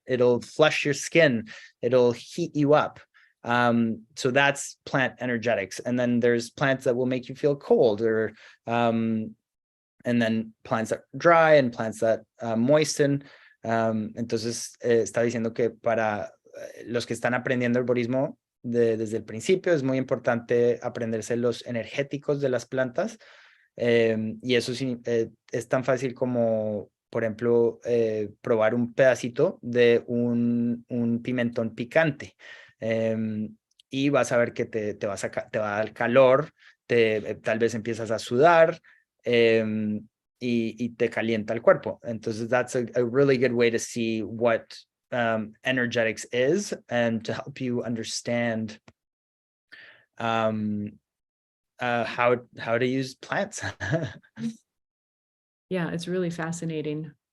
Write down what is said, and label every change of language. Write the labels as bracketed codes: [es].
[en] It'll flush your skin. It'll heat you up. So that's plant energetics. And then there's plants that will make you feel cold, or and then plants that dry and plants that moisten. [es] Entonces está diciendo que para los que están aprendiendo herborismo desde el principio es muy importante aprenderse los energéticos de las plantas, y eso es tan fácil como, por ejemplo, probar un pedacito de un pimentón picante. Y vas a ver que te va a dar calor, tal vez empiezas a sudar, y te calienta el cuerpo. Entonces, [en] that's a really good way to see what energetics is, and to help you understand how to use plants. Yeah, it's really fascinating.